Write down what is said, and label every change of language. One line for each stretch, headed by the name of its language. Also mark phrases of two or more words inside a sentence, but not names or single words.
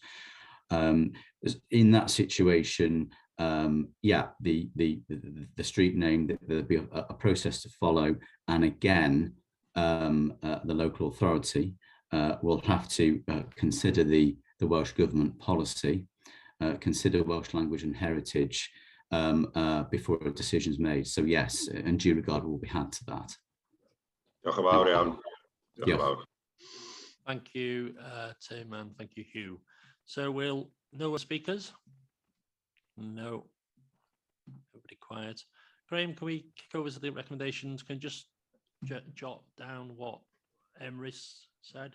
English: In that situation, yeah, the street name, there'll be a process to follow, and again, the local authority will have to consider the Welsh Government policy, consider Welsh language and heritage before a decision is made. So yes, and due regard will be had to that.
Welsh: Diolch yn fawr iawn. Diolch yn
English: Yeah.
Welsh: fawr.
English: Thank you, Tim, and thank you, Hugh. So we'll no speakers. No. Nobody quiet. Graham, can we kick over to the recommendations? Can you just jot down what Emrys said?